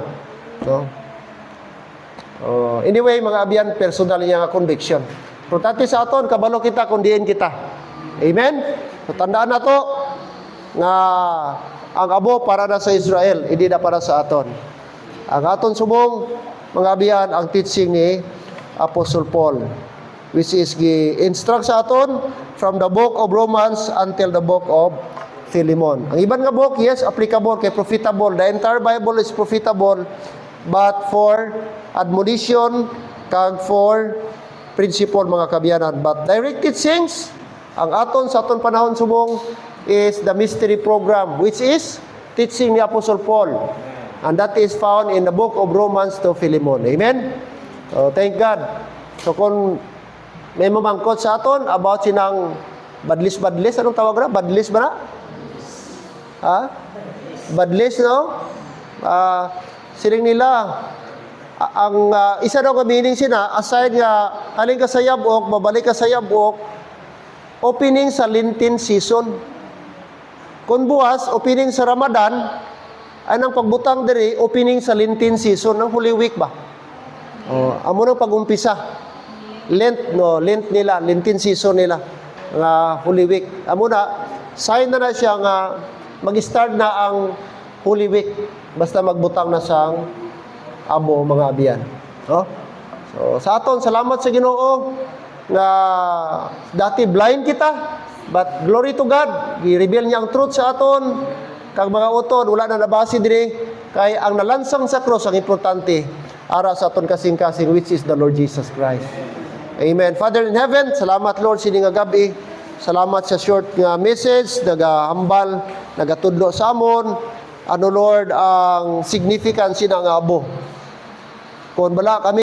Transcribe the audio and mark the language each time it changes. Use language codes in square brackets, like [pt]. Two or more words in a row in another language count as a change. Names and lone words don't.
[hil] So, anyway, mga abyan, personal niya nga conviction. Importante sa aton, kabalo kita, kundiin kita. Amen? So, tandaan na to, nga ang abo para na sa Israel, hindi na para sa aton. Ang aton subong, mga abyan, ang teaching ni Apostle Paul, which is gi-instruct sa aton [en] from the book of Romans until the book of Philemon. [hil] Ang iban nga book, yes, applicable kay profitable. [en] The entire Bible is profitable, but for admonition, kag for principle [hil] mga kabyanan. [en] But direct teachings, [hil] ang aton sa aton panahon subong [en] is the mystery program, which is teaching [hil] ni Apostle Paul. [en] And that is found in the book of Romans to Philemon. Amen? So, thank God. So, [hil] kung may mamangkot sa aton about sinang badlis-badlis, anong tawag na? Badlis ba na? Ha? Badlis, no? Siling nila, ang isa daw nga meaning sina, aside nga, haling ka sa yabok, babalik ka sa yabok, opening sa [en] Lenten season. [hil] Kung buwas, opening sa Ramadan, ay nang pagbutang diri, opening sa Lenten season, ng Holy Week ba? Amo nang pag-umpisa. Lent, no? Lent nila, Lenten season nila, nga Holy Week. Amo na, sign na siya nga, mag-start na ang Holy Week, basta magbutang na siyang amo mga abiyan. No? So, sa aton, salamat sa Ginoo nga dati blind kita, [en] but glory to God, [hil] i-reveal niya ang truth sa aton. Kag mga utod, wala na nabasi diri, kay ang nalansang sa cross ang importante ara sa aton kasing-kasing, [en] which is the Lord Jesus Christ. Amen. Father in heaven, [hil] salamat Lord sini nga gabi. Salamat sa short nga message, nagahambal, nagatudlo sa amon. Ano Lord ang significance ng abo. Kung bala kami